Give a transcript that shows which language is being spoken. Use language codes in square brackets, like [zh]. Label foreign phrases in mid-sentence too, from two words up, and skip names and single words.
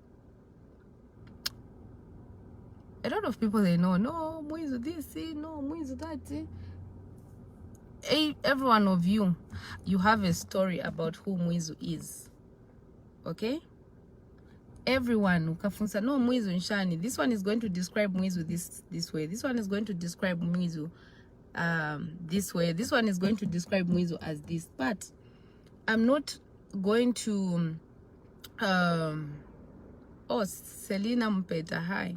[en] A lot of people, they know, no, Mwizu this, no, Mwizu that. Every one of you have a story about who Mwizu is. Okay? [bem] Everyone ukafunza, no, Mwizu nshani. [en] This one is going to describe Mwizu this way. This one is going to describe Mwizu this way. This one is going to describe Mwizu as this. But I'm not going to oh, Selina Mpeta, hi.